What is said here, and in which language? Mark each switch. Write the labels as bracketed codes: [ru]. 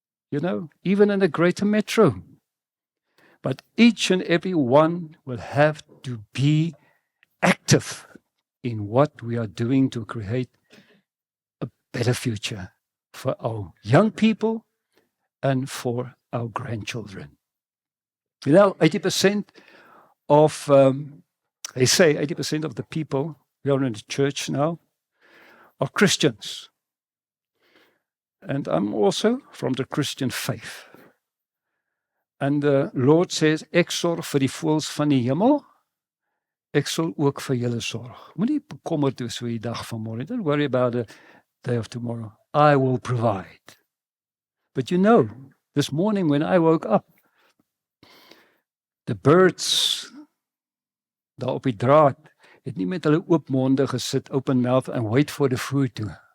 [en] You know, even in the greater metro. But each and every one will have to be active in what we are doing to create a better future for our young people and for our grandchildren. You know, 80% of, they say 80% of the people who are in the church now are Christians. And I'm also from the Christian faith. And the Lord says, [af] ek sorg vir die voëls van die hemel, ek sal ook vir julle sorg. Moenie bekommerd wees oor die dag van môre. [en] Don't worry about the day of tomorrow. I will provide. But you know, this morning when I woke up, the birds [af] daar op die draad het nie met hulle oop monde gesit, [en] open mouth, and wait for the food to.